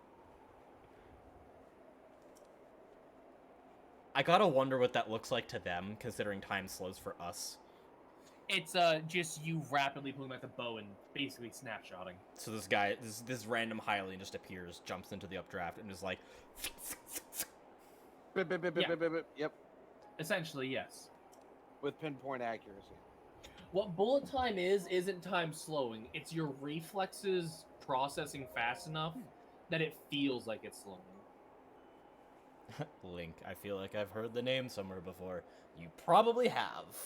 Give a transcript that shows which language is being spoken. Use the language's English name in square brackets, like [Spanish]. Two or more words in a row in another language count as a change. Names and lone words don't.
[English] I gotta wonder what that looks like to them, considering time slows for us. It's just you rapidly pulling back the bow and basically snapshotting. So this guy, this random Hylian just appears, jumps into the updraft, and is like... Bip, bip, bip, bip, Yeah. bip, bip, bip. Yep. Essentially, yes. With pinpoint accuracy. What bullet time isn't time slowing. It's your reflexes processing fast enough that it feels like it's slowing. Link, I feel like I've heard the name somewhere before. You probably have.